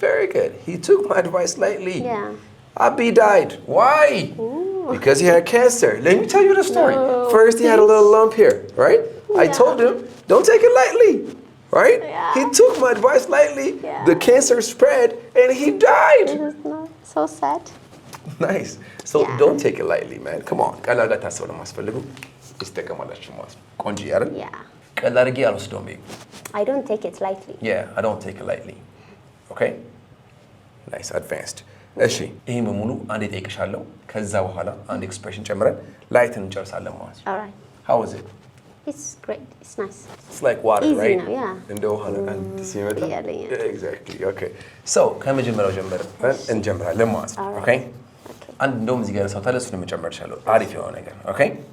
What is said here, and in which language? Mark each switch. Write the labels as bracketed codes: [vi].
[en] very good he took my advice lightly Abby died why because he had cancer let me tell you the story first he had a little lump here right I told him don't take it lightly right he took my advice lightly the cancer spread and he died so sad nice so don't take it lightly man come on [am] ቀላል ታስበው ለማስፈልጉ ይስተከማላችሁ ማለት ነው ቆንጆ ያረን ቀላል አድርጌ አልወስደውም [en] I don't take it lightly I don't take it lightly okay nice advanced [am] እሺ ይሄን በሙሉ አንዴ ጠይቅሻለሁ ከዛ በኋላ አንድ ኤክስፕሬሽን ጨምረን ላይትን እንጨርሳለን ማለት ነው [en] Alright. How was it? It's great. It's nice. It's like water, Easy right? now, yeah. [am] እንደ ውሃ ነው አንድ ሲመጣ [en] Yeah. Exactly. Okay. [am] So ከመጀመሪያው ጀምረን እንጀምራለን ማለት ነው Okay? አንድ እንደውም እዚህ ጋር ሰው ታለ እሱን መጨመርሻለሁ አሪፍ የሆነ ነገር Okay?